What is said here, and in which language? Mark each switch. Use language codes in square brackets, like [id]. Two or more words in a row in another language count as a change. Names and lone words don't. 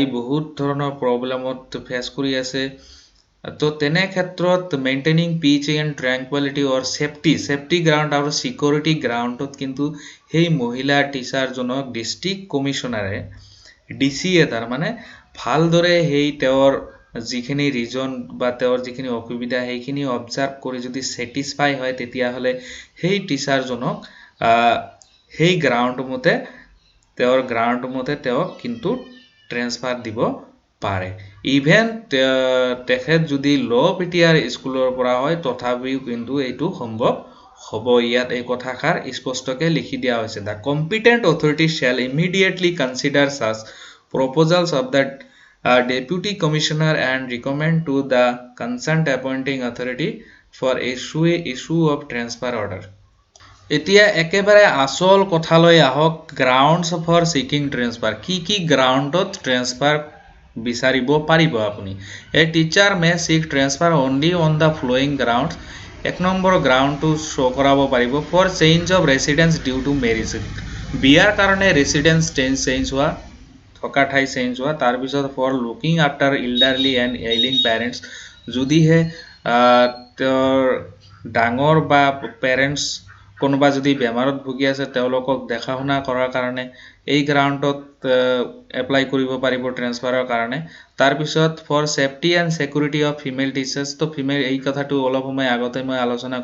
[as] বহুত ধৰণৰ প্ৰবলেমত ফেস কৰি আছে তো তেনে ক্ষেত্ৰত [en] maintaining peace and tranquility or safety ground [as] আৰু [en] security ground [as] কিন্তু সেই মহিলা টিচাৰজনক ডিস্ট্ৰিক্ট কমিশনাৰে ডিসিএ তাৰ মানে ভালদৰে সেই তেওঁৰ যিখিনি ৰিজন বা তেওঁৰ যিখিনি অসুবিধা সেইখিনি অবজাৰ্ভ কৰি যদি স্যাটিসফাই হয় তেতিয়া হলে সেই টিচাৰজনক সেই গ্ৰাউণ্ড মতে তেওঁ কিন্তু ট্ৰান্সফাৰ দিব পাৰে ইভেন তেখেত যদি লো পিটিআৰ স্কুলৰ পৰা হয় তথাপিও কিন্তু এইটো সম্ভৱ হ'ব ইয়াত এই কথাখাৰ স্পষ্টকে লিখি দিয়া হৈছে [en] the competent authority shall immediately consider such proposals of the deputy commissioner and recommend to the concerned appointing authority for issue of transfer order [as] এতিয়া একেবাৰে আসল কথালৈ আহক [en] grounds for seeking transfer [as] কি গ্ৰাউণ্ডত ট্ৰান্সফাৰ বিচাৰিব পাৰিব আপুনি [en] a teacher may seek transfer only on the following grounds [as] এক নম্বৰ গ্ৰাউণ্ডটো শো কৰাব পাৰিব [en] for change of residence due to marriage [as] বিয়াৰ কাৰণে ৰেসিডেন্স চেঞ্জ হোৱা থকা ঠাই চেঞ্জ হোৱা তাৰ পিছত [en] for looking after elderly and ailing parents যদিহে [as] ডাঙৰ বা পেৰেন্টস কোনোবা যদি বেমাৰত ভুগি আছে তেওঁলোকক দেখা শুনা কৰাৰ কাৰণে এই গ্ৰাউণ্ডত এপ্লাই কৰিব পাৰিব ট্ৰান্সফাৰৰ কাৰণে তাৰ পিছত [en] for safety and security of female teachers [as] তো ফিমেল এই কথাটো অলপ সময় আগতে মই আলোচনা